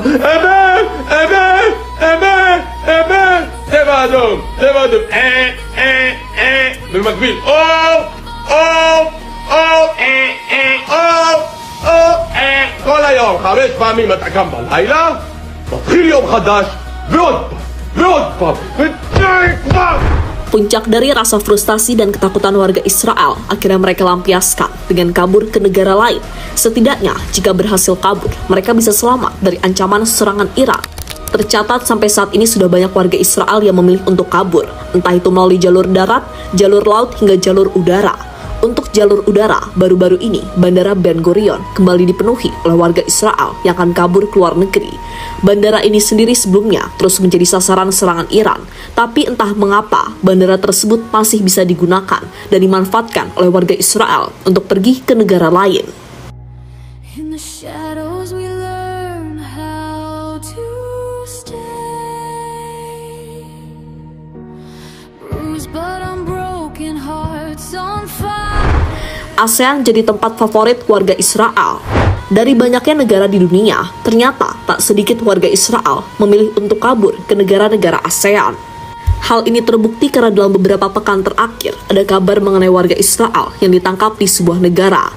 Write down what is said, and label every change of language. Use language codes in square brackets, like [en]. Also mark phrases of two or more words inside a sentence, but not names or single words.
[he] אמת, צבע אדום, במקביל, כל היום, 5 פעמים אתה קם בלילה, מתחיל יום חדש, ועוד פעם, ודי כבר! [id] Puncak dari rasa frustasi dan ketakutan warga Israel akhirnya mereka lampiaskan dengan kabur ke negara lain. Setidaknya, jika berhasil kabur, mereka bisa selamat dari ancaman serangan Iran. Tercatat sampai saat ini sudah banyak warga Israel yang memilih untuk kabur, entah itu melalui jalur darat, jalur laut, hingga jalur udara. Untuk jalur udara, baru-baru ini Bandara Ben Gurion kembali dipenuhi oleh warga Israel yang akan kabur ke luar negeri. Bandara ini sendiri sebelumnya terus menjadi sasaran serangan Iran, tapi entah mengapa bandara tersebut masih bisa digunakan dan dimanfaatkan oleh warga Israel untuk pergi ke negara lain. [en] In the shadows we learn how to stay. Bruised but unbroken, hearts on fire. [id] ASEAN jadi tempat favorit warga Israel. Dari banyaknya negara di dunia, ternyata tak sedikit warga Israel memilih untuk kabur ke negara-negara ASEAN. Hal ini terbukti karena dalam beberapa pekan terakhir ada kabar mengenai warga Israel yang ditangkap di sebuah negara.